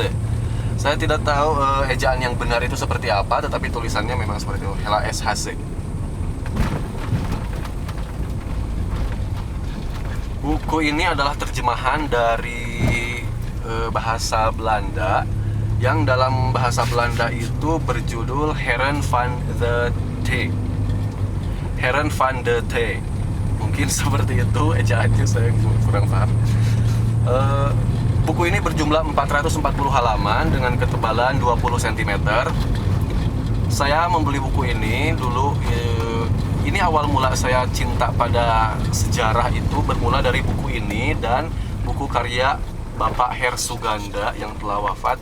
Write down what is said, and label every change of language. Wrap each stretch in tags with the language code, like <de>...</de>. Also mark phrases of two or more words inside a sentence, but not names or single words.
<id>Saya tidak tahu ejaan yang benar itu seperti apa, tetapi tulisannya memang seperti itu, Hella S. Hase. Buku ini adalah terjemahan dari bahasa Belanda, yang dalam bahasa Belanda itu berjudul Heren van de Thee. Heren van de Thee. Mungkin seperti itu ejaannya, saya kurang paham. Buku ini berjumlah 440 halaman dengan ketebalan 20 cm. Saya membeli buku ini dulu, ini awal mula saya cinta pada sejarah itu bermula dari buku ini dan buku karya Bapak Her Suganda yang telah wafat.</id>